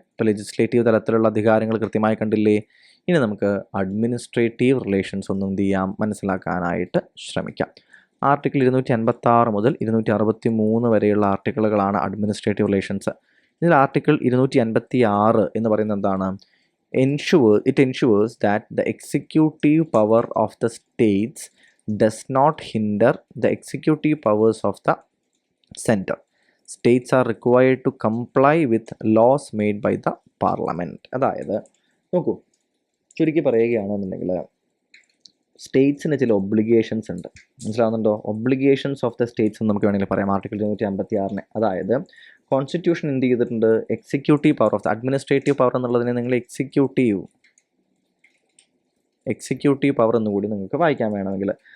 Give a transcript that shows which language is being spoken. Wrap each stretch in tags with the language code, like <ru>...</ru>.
<ml>ഇപ്പോൾ ലെജിസ്ലേറ്റീവ് തലത്തിലുള്ള അധികാരങ്ങൾ കൃത്യമായി കണ്ടില്ലേ? ഇനി നമുക്ക് അഡ്മിനിസ്ട്രേറ്റീവ് റിലേഷൻസ് ഒന്നും എന്ത് ചെയ്യാം, മനസ്സിലാക്കാനായിട്ട് ശ്രമിക്കാം. ആർട്ടിക്കിൾ 256 മുതൽ 263 വരെയുള്ള ആർട്ടിക്കിളുകളാണ് അഡ്മിനിസ്ട്രേറ്റീവ് റിലേഷൻസ്. ഇതിൽ ആർട്ടിക്കിൾ 256 എന്ന് പറയുന്നത് എന്താണ്?</ml> <en>It ensures that the executive power of the states does not hinder the executive powers of the center. States are required to comply with laws made by the parliament.</en> <ml>അതായത് നോക്കൂ, ചുരുക്കി പറയുകയാണെന്നുണ്ടെങ്കിൽ സ്റ്റേറ്റ്സിന് ചില obligations ഉണ്ട്. മനസ്സിലാവുന്നുണ്ടോ? ഒബ്ലിഗേഷൻസ് ഓഫ് ദ സ്റ്റേറ്റ്സ് എന്ന് നമുക്ക് വേണമെങ്കിൽ പറയാം ആർട്ടിക്കിൾ 256. അതായത് കോൺസ്റ്റിറ്റ്യൂഷൻ എന്ത് ചെയ്തിട്ടുണ്ട്? Executive power of the administrative power എന്നുള്ളതിനെ നിങ്ങൾ എക്സിക്യൂട്ടീവ് പവർ എന്നുകൂടി നിങ്ങൾക്ക് വായിക്കാൻ വേണമെങ്കിൽ.</ml>